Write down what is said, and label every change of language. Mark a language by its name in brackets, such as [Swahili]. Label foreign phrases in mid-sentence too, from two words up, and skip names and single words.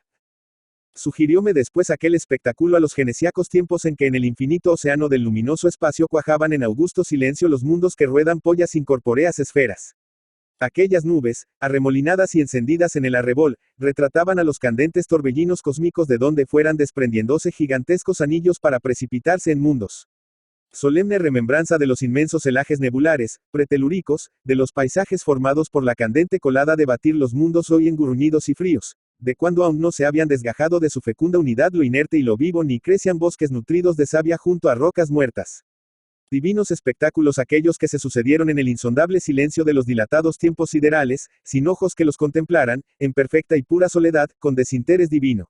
[Spanish] Sugirióme después aquel espectáculo a los genesiacos tiempos en que en el infinito océano del luminoso espacio cuajaban en augusto silencio los mundos que ruedan pollas incorpóreas esferas. Aquellas nubes, arremolinadas y encendidas en el arrebol, retrataban a los candentes torbellinos cósmicos de donde fueran desprendiéndose gigantescos anillos para precipitarse en mundos. Solemne remembranza de los inmensos celajes nebulares, pretelúricos, de los paisajes formados por la candente colada de batir los mundos hoy engurruñidos y fríos, de cuando aún no se habían desgajado de su fecunda unidad lo inerte y lo vivo ni crecían bosques nutridos de savia junto a rocas muertas. Divinos espectáculos aquellos que se sucedieron en el insondable silencio de los dilatados tiempos siderales, sin ojos que los contemplaran, en perfecta y pura soledad, con desinterés divino.